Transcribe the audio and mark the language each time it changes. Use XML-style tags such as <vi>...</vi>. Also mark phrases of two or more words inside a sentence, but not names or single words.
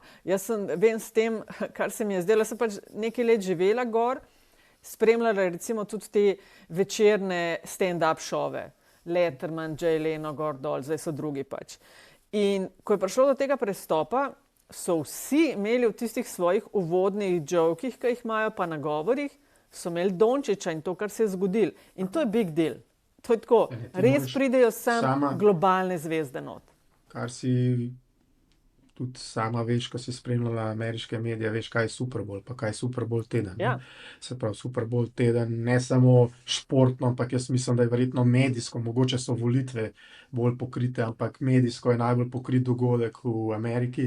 <sl>Jaz vem s tem, kar se mi je zdelo, sem pač nekaj let živela gor, spremljala recimo tudi te večerne stand-up šove. Letterman, Jay Leno, gor dol, zdaj so drugi pač. In ko je prišlo do tega prestopa, so vsi imeli v tistih svojih uvodnih jokih, ki jih imajo, pa nagovorih, so imeli Dončića in to, kar se je zgodilo. In to je</sl> <en>big deal.</en> <sl>To je tako, res pridejo globalne zvezde not. Kar si tudi sama veš, ko si spremljala ameriške medije, veš, kaj je Super Bowl, pa kaj je Super Bowl teden. Ja. Se pravi, Super Bowl teden, ne samo športno, ampak jaz mislim, da je verjetno medijsko, mogoče so volitve bolj pokrite, ampak medijsko je najbolj pokrit dogodek v Ameriki.</sl>